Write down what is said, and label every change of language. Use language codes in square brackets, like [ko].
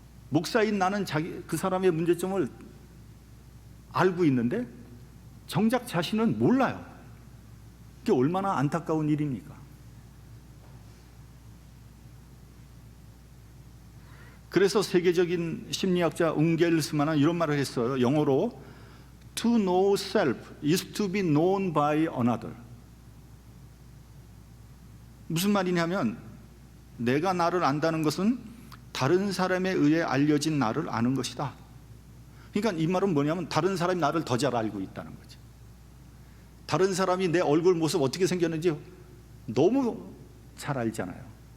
[ko] 목사인 나는 그 사람의 문제점을 알고 있는데 정작 자신은 몰라요. 그게 얼마나 안타까운 일입니까? 그래서 세계적인 심리학자 웅겔스만은 이런 말을 했어요. 영어로 [en] To know self is to be known by another. [ko] 무슨 말이냐면 내가 나를 안다는 것은 다른 사람에 의해 알려진 나를 아는 것이다. 그러니까 이 말은 뭐냐면 다른 사람이 나를 더 잘 알고 있다는 거죠. 다른 사람이 내 얼굴 모습 어떻게 생겼는지 너무 잘 알잖아요.